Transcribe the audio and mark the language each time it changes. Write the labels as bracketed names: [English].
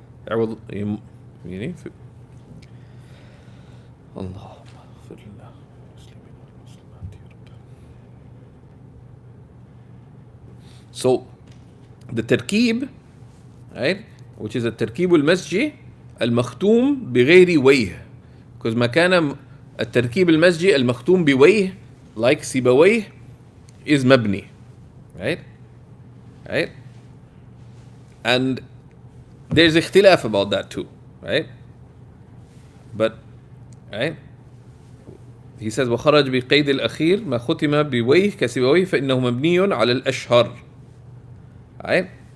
[Arabic] عوض يعني اللهم اغفر لنا المسلمين والمسلمات يا رب. [English] So the tarkib, right, which is a tarkib al-masji al-makhtum بغير وجه, because مكان التركيب المسجي المختوم بوجه like سيبويه is مبني, right? Right? And there's اختلاف about that too, right? But, right? [Arabic] He says وخرج بقيد الأخير ما ختم بوجه كسيبويه فإنه مبني على الأشهر, right?